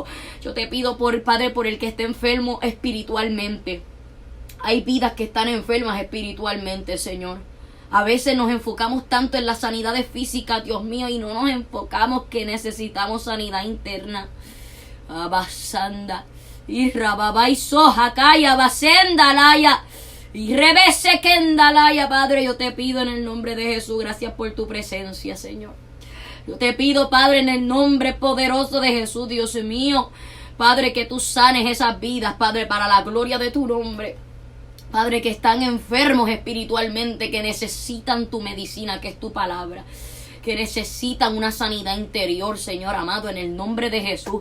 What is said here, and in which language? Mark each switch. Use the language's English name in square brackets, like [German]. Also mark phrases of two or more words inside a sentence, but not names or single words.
[Spanish] Yo te pido, por Padre, por el que esté enfermo espiritualmente. Hay vidas que están enfermas espiritualmente, Señor. A veces nos enfocamos tanto en las sanidades físicas, Dios mío, y no nos enfocamos que necesitamos sanidad interna. Abasanda, y rababa y soja, calla, basenda, laya, y revese kendalaya, Padre. Yo te pido en el nombre de Jesús, gracias por tu presencia, Señor. Yo te pido, Padre, en el nombre poderoso de Jesús, Dios mío, Padre, que tú sanes esas vidas, Padre, para la gloria de tu nombre. Padre, que están enfermos espiritualmente, que necesitan tu medicina, que es tu palabra, que necesitan una sanidad interior, Señor amado, en el nombre de Jesús.